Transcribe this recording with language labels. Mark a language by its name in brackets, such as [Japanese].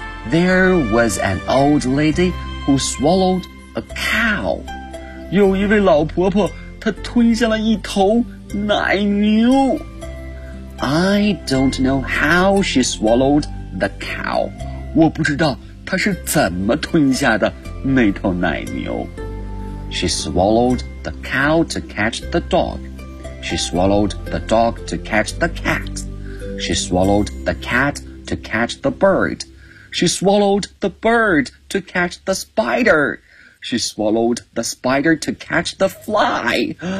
[English] There was an old lady who swallowed a cow. [Chinese] 有一位老婆婆，她吞下了一头奶牛。 [English] I don't know how she swallowed the cow. [Chinese] 我不知道她是怎么吞下的那头奶牛。 [English] She swallowed the cow to catch the dog. She swallowed the dog to catch the cat. She swallowed the cat to catch the bird. She swallowed the bird to catch the spider. She swallowed the spider to catch the fly.